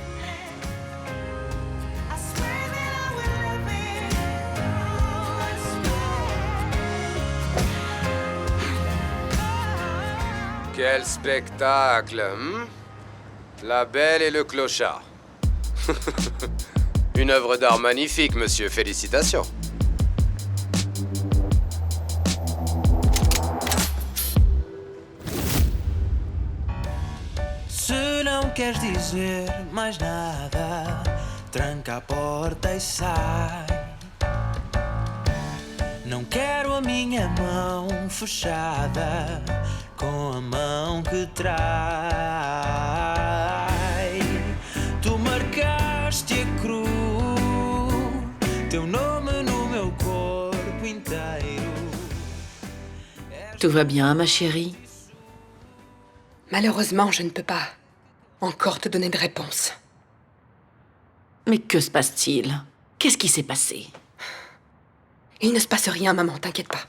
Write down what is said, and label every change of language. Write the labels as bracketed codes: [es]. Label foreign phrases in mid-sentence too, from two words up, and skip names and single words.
[fr] Quel spectacle, hein? La Belle et le Clochard. Une œuvre d'art magnifique, monsieur. Félicitations. [pt] Se não queres dizer mais nada, tranca a porta e sai. Não quero a minha mão fechada com a mão que trai. Tu marcaste a cruz, teu nome no meu corpo inteiro. [fr] Tout va bien, ma chérie? Malheureusement, je ne peux pas encore te donner de réponse. Mais que se passe-t-il? Qu'est-ce qui s'est passé? Il ne se passe rien, maman, t'inquiète pas.